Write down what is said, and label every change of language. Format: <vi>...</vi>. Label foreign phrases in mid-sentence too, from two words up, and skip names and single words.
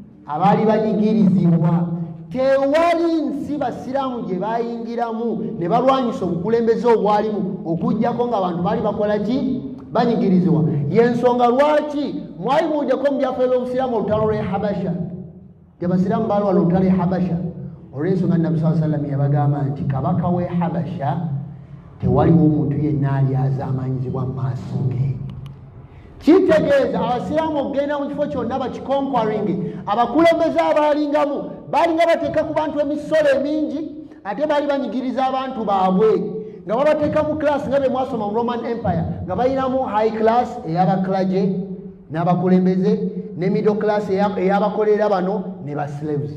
<lg>abaali banyigirizibwa tewali nsi basiraamu gye bayingiramu ne balwanyisa obukulembeze obwalimu okujjako nga abantu baali bakola ki banyigirizibwa. Yensonga lwaki mwali muwuddeko mu byafaayo by'obusiraamu olutalo lw'e Habasha, abasiraamu baalwana olutalo e Habasha. Olw'ensonga Nabbi</lg> <ar>صلى الله عليه وسلم</ar> <lg>yabagamba nti kabaka w'e Habasha tewaliwo omuntu yenna ali azaamanyizibwa mu maaso ge. Kitegeeza abasiraamu okugenda mu kifo kyonna bakikonquering, abakulembeze abaalingamu baalinga bateeka ku bantu emisolo emingi, ate baali banyigiriza abantu baabwe nga babateeka mu class nga bye mwasoma mu Roman Empire, nga balinamu</lg> <en>high class</en> <lg>ey'abaklaje n'abakulembeze ne</lg> <en>middle class</en> <lg>ey'abakolera bano ne ba slaves.</lg>